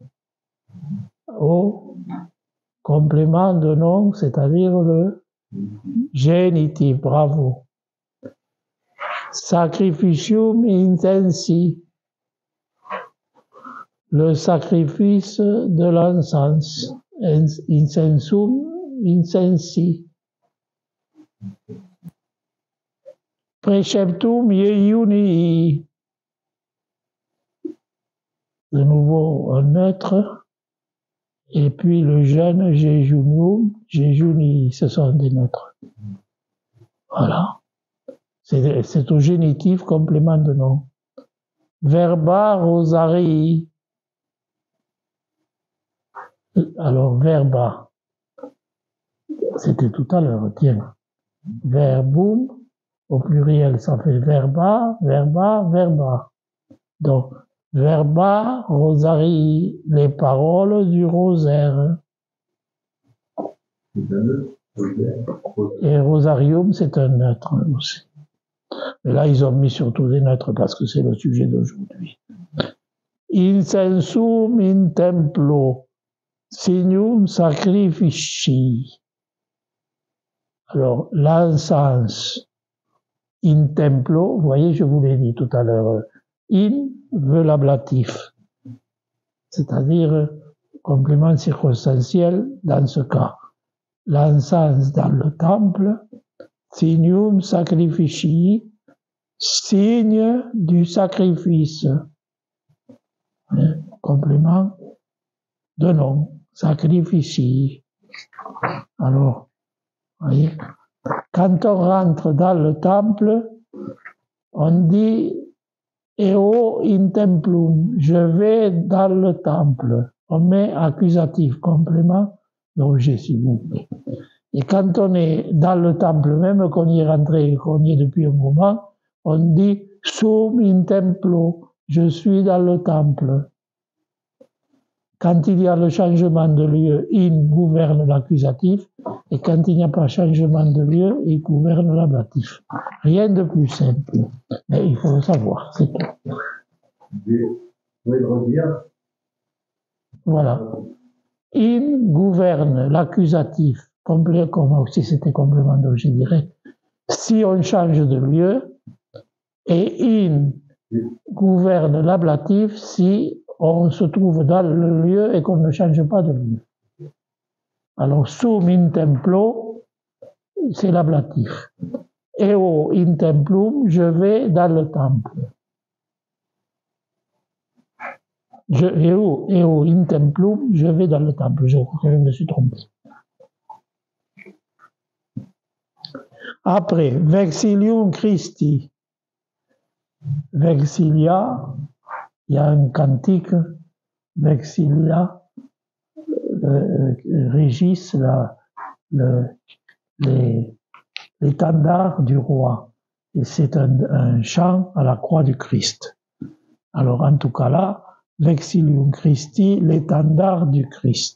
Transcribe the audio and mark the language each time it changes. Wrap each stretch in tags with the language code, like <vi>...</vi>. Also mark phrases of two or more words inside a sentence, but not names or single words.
<fr>Au complément de nom, c'est-à-dire le génitif.</fr> <la>Bravo. Sacrificium intensi.</la> <fr>Le sacrifice de l'encens.</fr> <la>Incensum, incensi. Preceptum iuni.</la> <fr>De nouveau un neutre. Et puis le jeûne</fr> <la>jejunium, jejuni,</la> <fr>ce sont des neutres. Voilà. C'est au génitif, complément de nom.</fr> <la>Verba rosarii.</la> <fr>Alors, verba. C'était tout à l'heure, tiens. Verbum, au pluriel, ça fait</fr> <la>verba, verba, verba.</la> <fr>Donc,</fr> <la>verba rosarii,</la> <fr>les paroles du rosaire. Et rosarium, c'est un neutre aussi. Mais là, ils ont mis surtout des neutres parce que c'est le sujet d'aujourd'hui.</fr> <la>Incensum in templo, signum sacrificii.</la> <fr>Alors, l'encens</fr> <la>in templo,</la> <fr>vous voyez, je vous l'ai dit tout à l'heure, in veut l'ablatif, c'est-à-dire complément circonstanciel dans ce cas. L'encens dans le temple,</fr> <la>signum sacrificii,</la> <fr>signe du sacrifice. Complément de nom, sacrificii. Alors, vous voyez, quand on rentre dans le temple, on dit</fr> <la>eo in templum,</la> <fr>je vais dans le temple. On met accusatif, complément d'objet, s'il vous plaît. Et quand on est dans le temple, même qu'on y est rentré et qu'on y est depuis un moment, on dit</fr> <la>sum in templo,</la> <fr>je suis dans le temple. Quand il y a le changement de lieu, in gouverne l'accusatif, et quand il n'y a pas changement de lieu, il gouverne l'ablatif. Rien de plus simple. Mais il faut le savoir, c'est tout. Vous pouvez le redire? Voilà. In gouverne l'accusatif, comme si c'était complément d'objet direct, si on change de lieu, et in gouverne l'ablatif si on se trouve dans le lieu et qu'on ne change pas de lieu. Alors,</fr> <la>sum in templo,</la> <fr>c'est l'ablatif.</fr> <la>Eo in templum,</la> <fr>je vais dans le temple.</fr> <la>Eo in templum,</la> <fr>je vais dans le temple. Je crois que je me suis trompé. Après,</fr> <la>vexilium Christi.</la> <fr>Vexilia, il y a un cantique, Vexilia, régissent l'étendard du roi. Et c'est un chant à la croix du Christ. Alors, en tout cas là,</fr> <la>Vexilium Christi,</la> <fr>l'étendard du Christ.</fr>